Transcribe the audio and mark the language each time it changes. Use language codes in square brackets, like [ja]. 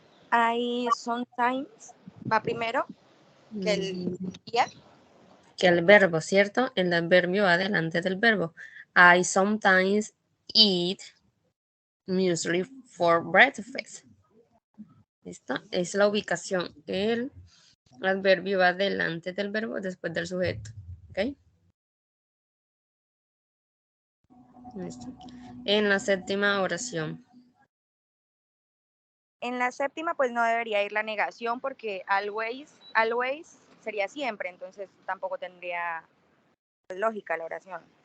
[en] I sometimes [es] va primero que el día. Que el verbo, ¿cierto? El adverbio va delante del verbo. [en] I sometimes eat muesli for breakfast. [es] ¿Listo? Es la ubicación. El adverbio va delante del verbo después del sujeto. ¿Ok? ¿Listo? En la séptima oración. En la séptima, pues no debería ir la negación porque always sería siempre, entonces tampoco tendría lógica la oración.